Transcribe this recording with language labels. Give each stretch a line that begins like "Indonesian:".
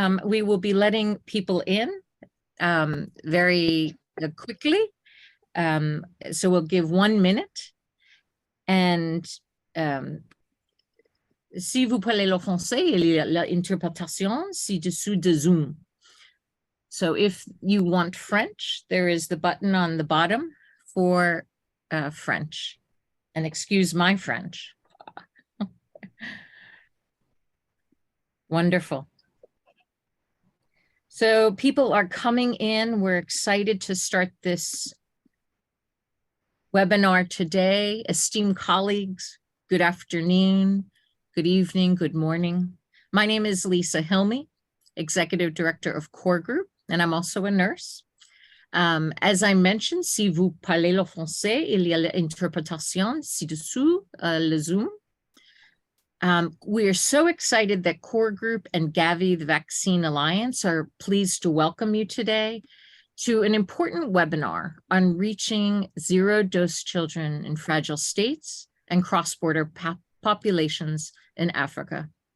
English: We will be letting people in very quickly. So we'll give 1 minute.
French: And si vous parlez le français, il y a l'interprétation ci-dessous de Zoom.
English: So if you want French, there is the button on the bottom for French. And excuse my French. Wonderful. So people are coming in. We're excited to start this webinar today. Esteemed colleagues, good afternoon, good evening, good morning. My name is Lisa Hilme, Executive Director of Core Group, and I'm also a nurse. As I mentioned,
French: si vous parlez le français, il y a l'interprétation ci-dessous le Zoom.
English: We are so excited that Core Group and Gavi, the Vaccine Alliance, are pleased to welcome you today to an important webinar on reaching zero-dose children in fragile states and cross-border populations in Africa.